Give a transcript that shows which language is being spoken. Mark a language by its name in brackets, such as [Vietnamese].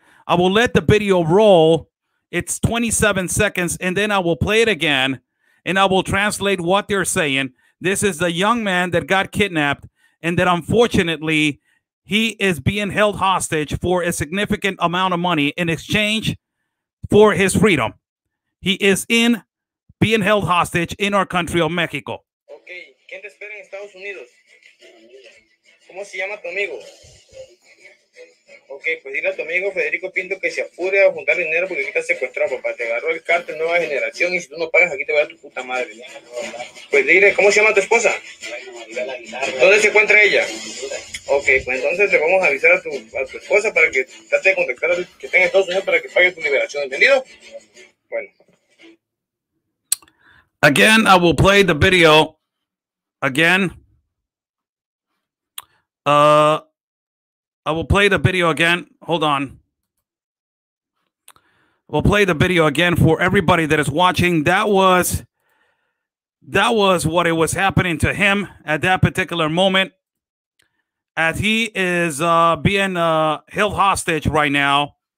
[English] I will let the video roll. It's 27 seconds, and then I will play it again, and I will translate what they're saying. This is the young man that got kidnapped, and that unfortunately he is being held hostage for a significant amount of money in exchange for his freedom. He is being held hostage in our country of Mexico. [Spanish] Okay, ¿quién te espera en Estados Unidos? ¿Cómo se llama tu amigo? Ok, pues dile a tu amigo Federico Pinto que se apure a juntar dinero porque aquí está secuestrado, papá. Te agarró el cártel Nueva Generación y si tú no pagas aquí te va a dar tu puta madre. Pues dile, ¿cómo se llama tu esposa? ¿Dónde se encuentra ella? Ok, pues entonces le vamos a avisar a tu esposa para que trate de contactar al que está en Estados Unidos para que pague tu liberación, ¿entendido? Bueno. [English] Again, I will play the video again. I will play the video again. Hold on. We'll play the video again for everybody that is watching. That was what it was happening to him at that particular moment, as he is being held hostage right now.